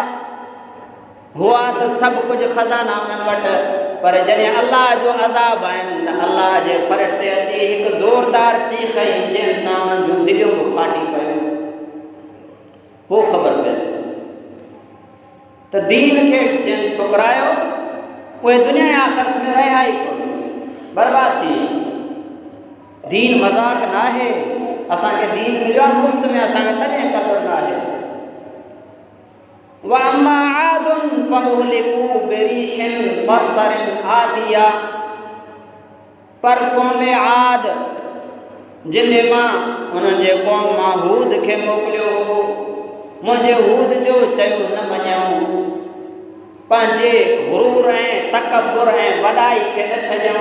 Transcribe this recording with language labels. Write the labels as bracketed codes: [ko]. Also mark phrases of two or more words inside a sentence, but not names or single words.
[sd] हुआ त सभु कुझु खज़ाना उन्हनि वटि, पर जॾहिं अल्लाह जो अज़ाब आहिनि त अल्लाह जे फ़रिश्ते अची हिकु ज़ोरदार चीख हई, जंहिं सां उन्हनि जूं दिलियूं बि फाटी पियूं। पोइ ख़बर पई तो दीन के जिन ठुकरायो उहे दुनिया ऐं आख़िरत में रहिया ई कोन, बर्बाद थी। दीन मज़ाक ना है, असांखे दीन मिलियो आहे मुफ़्त में, असांखे तॾहिं क़दुरु न आहे। [ar] وأما عاد فأهلكوا بريح صرصر عاتية, [sd] पर क़ौम आद जिन मां उन्हनि जे क़ौम मां हूद खे मोकिलियो हो, मुंहिंजे हूद जो चयो न मञऊं, पंहिंजे गुरूर ऐं तकबुर ऐं वॾाई खे न छॾियऊं।